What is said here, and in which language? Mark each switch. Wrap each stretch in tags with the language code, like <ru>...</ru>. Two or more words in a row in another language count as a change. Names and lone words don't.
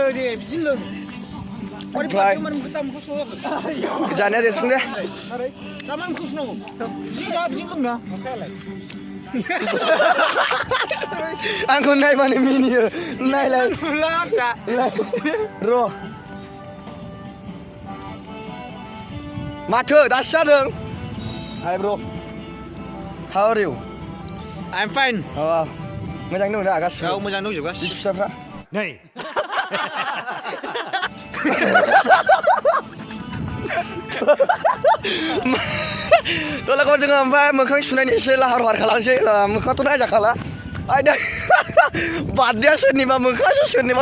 <brx>ओमफ्राय जानाया देरसिन दे आंखौ नायबानो मिनियो नायलाय र' माथो दासो जादों हाय</brx> <en>bro how are you I'm fine.</en> <brx>मोजां दं दा गासिबो औ मोजां दंजोबो गासिबो बिसि फिसाफ्रा नै तलाखौ जोङो ओमफ्राय मोखां सुनायनि एसे लाहार फाहार खालामसै मोखाङाथ' नायजाखाला आयदा बार्डेया सोरनिबा मोखाङासो सोरनिबा</brx>